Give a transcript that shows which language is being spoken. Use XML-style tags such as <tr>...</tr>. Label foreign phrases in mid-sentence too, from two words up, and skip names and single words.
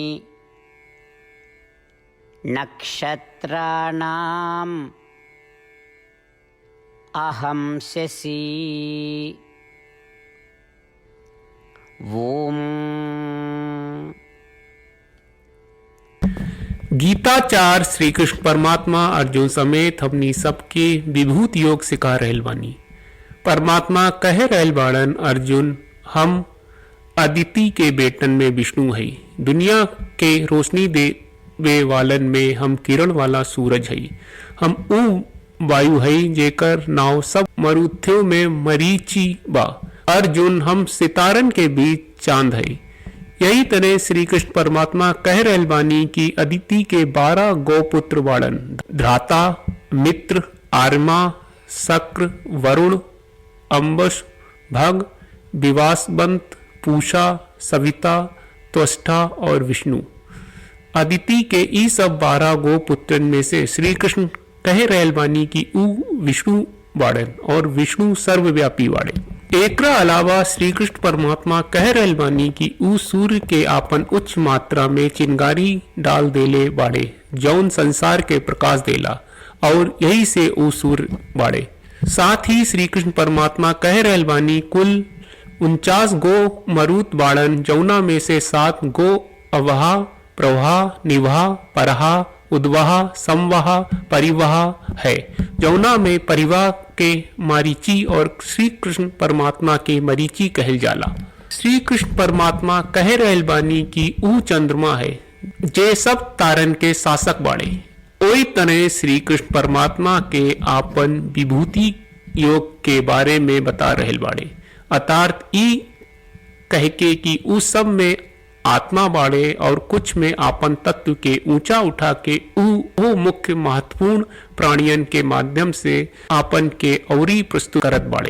<sa>नक्षत्राणाम् अहं शशि ॐ।</sa> <bho>गीताचार्य श्री कृष्ण परमात्मा अर्जुन समेत हमनी सबके विभूति योग सिखा रहल बानी। परमात्मा कह रहल बाड़न, अर्जुन हम अदिति के बेटन में विष्णु है, दुनिया के रोशनी देवे वालन में हम किरण वाला सूरज है, हम ऊ वायु है जेकर नाव सब मरुथ्यों में मरीची बा। अर्जुन हम सितारन के बीच चांद है। यही तरह श्री कृष्ण परमात्मा कह रहल बानी कि अदिति के 12 गौपुत्र वाड़न, धराता, मित्र, आर्मा, शक्र, वरुण, अंबश, भग, विवासवंत, पूषा, सविता, त्वष्टा और विष्णु। अदिति के ई सब 12 गौपुत्रन में से श्री कृष्ण कह रहल बानी कि ऊ विष्णु वाड़न और विष्णु सर्वव्यापी वाड़े। एकरा अलावा श्री कृष्ण परमात्मा कह रहल बानी कि ऊ सूर्य के आपन उच्च मात्रा में चिंगारी डाल देले बाड़े, जौन संसार के प्रकाश देला, और यही से ऊ सूर्य बाड़े। साथ ही श्री कृष्ण परमात्मा कह रहल बानी कुल 49 गो मरुत बाड़न, जौना में से 7 गो अवहा, प्रवाहा, निवाहा, परहा, उद्वाहा, समवाहा, परिवाहा है, जौना में परिवाह के मारीची और श्री कृष्ण परमात्मा के मरीची कहल जाला। श्री कृष्ण परमात्मा कह रहल बानी कि ऊ चंद्रमा है जे सब तारन के शासक बाड़े। ओई तरह श्री कृष्ण परमात्मा के आपन विभूति योग के बारे में बता रहल बाड़े, अर्थात ई कह के कि ऊ सब में आत्मा बाड़े और कुछ में आपन तत्व के ऊंचा उठा के वो मुख्य महत्वपूर्ण प्राणियन के माध्यम से आपन के औरी प्रस्तुत करत बाड़े।</bho>